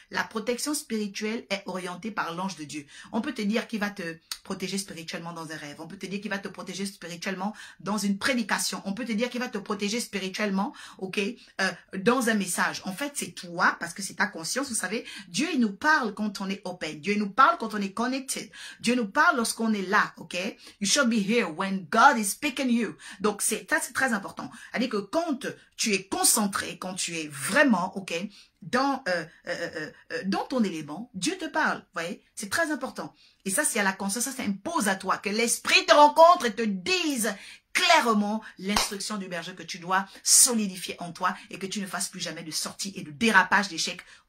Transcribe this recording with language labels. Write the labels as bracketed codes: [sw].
[fr] La protection spirituelle est orientée par l'ange de Dieu. On peut te dire qu'il va te protéger spirituellement dans un rêve. On peut te dire qu'il va te protéger spirituellement dans une prédication. On peut te dire qu'il va te protéger spirituellement, ok, dans un message. En fait, c'est toi, parce que c'est ta conscience. Vous savez, Dieu, il nous parle quand on est open. Dieu nous parle quand on est connected. Dieu nous parle lorsqu'on est là, ok. [en] You should be here when God is speaking you. [fr] Donc, c'est très important. C'est-à-dire que quand tu es concentré, quand tu es vraiment, ok, dans ton élément, Dieu te parle, vous voyez, c'est très important. Et ça, c'est à la conscience, ça s'impose à toi, que l'esprit te rencontre et te dise clairement l'instruction du berger que tu dois solidifier en toi et que tu ne fasses plus jamais de sortie et de dérapage d'échec.